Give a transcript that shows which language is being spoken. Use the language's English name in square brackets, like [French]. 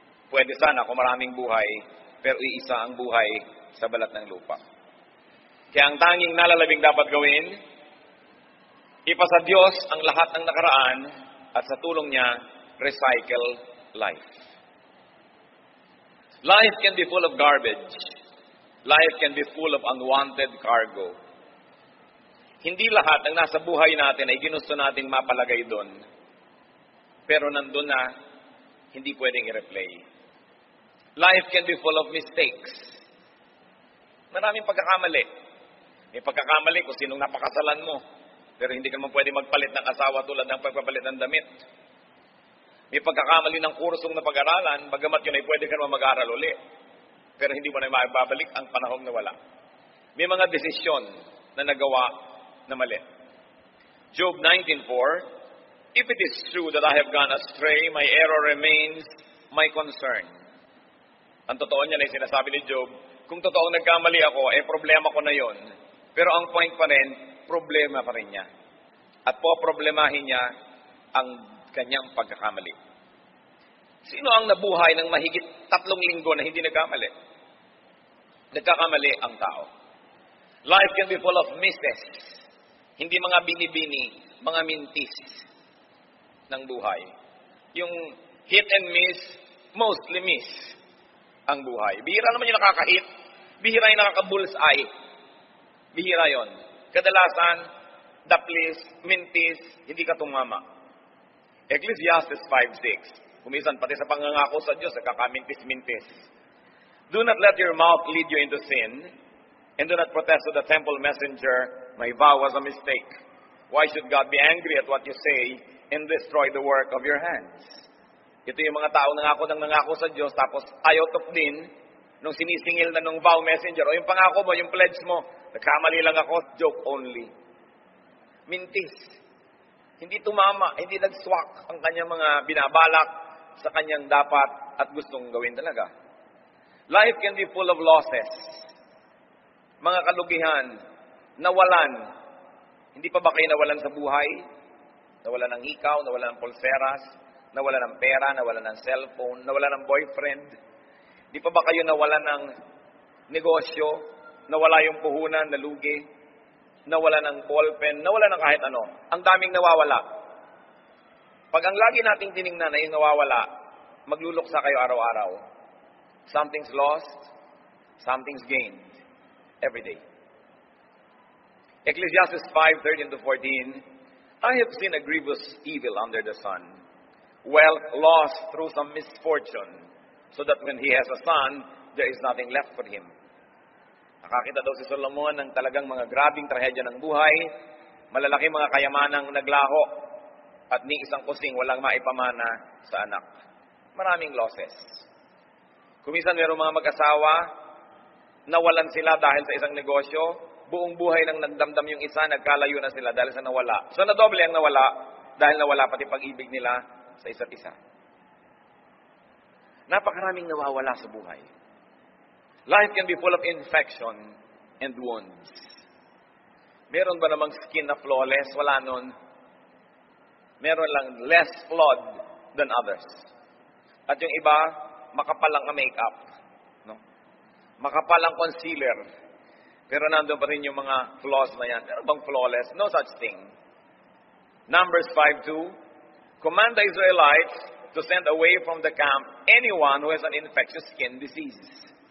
[Filipino] Pwede sana kung maraming buhay, pero iisa ang buhay sa balat ng lupa. Kaya ang tanging nalalabing dapat gawin, ipasa Diyos ang lahat ng nakaraan at sa tulong niya, [English] recycle life. Life can be full of garbage. Life can be full of unwanted cargo. [Filipino] Hindi lahat ng nasa buhay natin ay ginusto nating mapalagay doon. Pero nandun na, hindi pwedeng i-replay. [English] Life can be full of mistakes. [Filipino] Maraming pagkakamali. May pagkakamali kung sinong napakasalan mo. Pero hindi ka naman pwede magpalit ng asawa tulad ng pagpapalit ng damit. May pagkakamali ng kursong na pag-aralan, bagamat yun ay pwede ka naman mag-aral uli. Pero hindi mo na maibabalik ang panahong nawala. May mga desisyon na nagawa na mali. Job 19:4, [English] If it is true that I have gone astray, my error remains my concern. [Filipino] Ang totoo niyan ay sinasabi ni Job, kung totoong nagkamali ako, problema ko na yon. Pero ang point pa rin, problema pa rin niya. At poproblemahin niya ang kanyang pagkakamali. Sino ang nabuhay ng mahigit 3 linggo na hindi nagkamali? Nagkakamali ang tao. [English] Life can be full of misses. [Filipino] Hindi mga binibini, mga mintis ng buhay. [English] Yung hit and miss, mostly miss [Filipino] ang buhay. Bihira naman yung nakaka-hit. Bihira yung nakaka-bullseye. Bihira yon. Kadalasan, daplis, mintis, hindi ka tumama. Ecclesiastes 5:6. Kumisan pati sa pangangako sa Diyos, kakamintis-mintis. [English] Do not let your mouth lead you into sin, and do not protest to the temple messenger, my vow was a mistake. Why should God be angry at what you say and destroy the work of your hands? [Filipino] Ito yung mga tao nangako sa Diyos, tapos ayaw din nung sinisingil na nung vow messenger, o yung pangako mo, yung pledge mo, nagkamali lang ako, [English] joke only. [Filipino] Mintis. Hindi tumama, hindi nagswak ang kanyang mga binabalak sa kanyang dapat at gustong gawin talaga. [English] Life can be full of losses. [Filipino] Mga kalugihan, nawalan. Hindi pa ba kayo nawalan sa buhay? Nawalan ng hikaw, nawalan ng pulseras, nawalan ng pera, nawalan ng cellphone, nawalan ng boyfriend. Di pa ba kayo nawalan ng negosyo, nawala yung puhunan, nalugi, nawala ng ballpen, nawala ng kahit ano. Ang daming nawawala. Pag ang lagi nating tiningnan na yung nawawala, magluluksa kayo araw-araw. [English] Something's lost, something's gained every day. Ecclesiastes 5:13-14, I have seen a grievous evil under the sun, wealth lost through some misfortune, so that when he has a son, there is nothing left for him. [Filipino] Nakakita daw si Solomon ng talagang mga grabing trahedya ng buhay, malalaki mga kayamanang naglaho, at ni isang kusing walang maipamana sa anak. Maraming losses. Kuminsan mayroong mga mag-asawa, nawalan sila dahil sa isang negosyo, buong buhay nang nagdamdam yung isa, nagkalayo na sila dahil sa nawala. So nadoble ang nawala dahil nawala pati pag-ibig nila sa isa't isa. Napakaraming nawawala sa buhay. [English] Life can be full of infection and wounds. [Filipino] Meron ba namang skin na flawless? Wala nun. Meron lang [English] less flawed than others. [Filipino] At yung iba, makapal lang ang makeup. No? Makapal ang concealer. Pero nandun pa rin yung mga flaws na yan. Meron bang [English] flawless? No such thing. Numbers 5:2, command the Israelites to send away from the camp anyone who has an infectious skin disease.